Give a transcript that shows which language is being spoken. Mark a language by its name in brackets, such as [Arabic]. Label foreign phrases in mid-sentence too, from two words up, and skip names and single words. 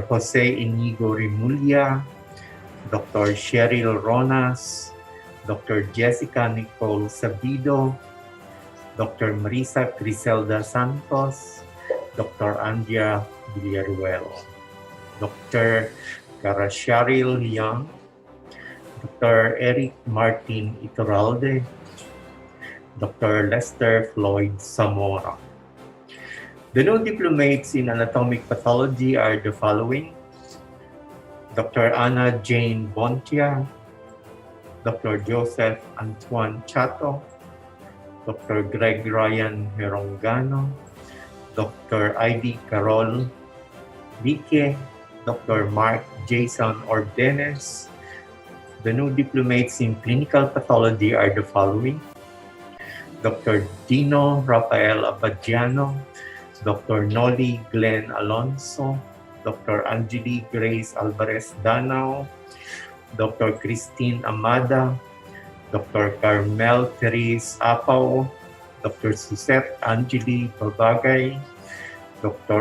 [English] Jose Inigo Rimulya, Dr. Cheryl Ronas, Dr. Jessica Nicole Sabido, Dr. Marisa Criselda Santos, Dr. Andrea Villaruel, Dr. Karasharil Young, Dr. Eric Martin Iturralde, Dr. Lester Floyd Zamora. The new diplomates in anatomic pathology are the following: Dr. Anna Jane Bontia, Dr. Joseph Antoine Chato, Dr. Greg Ryan Herongano, Dr. Ivy Carol Vique, Dr. Mark Jason Ordenes. The new diplomates in clinical pathology are the following: Dr. Dino Rafael Abadiano, Dr. Noli Glenn Alonso, Dr. Angeli Grace Alvarez Danao, Dr. Christine Amada, Dr. Carmel Therese Apao, Dr. Suzette Angeli Babagay, Dr.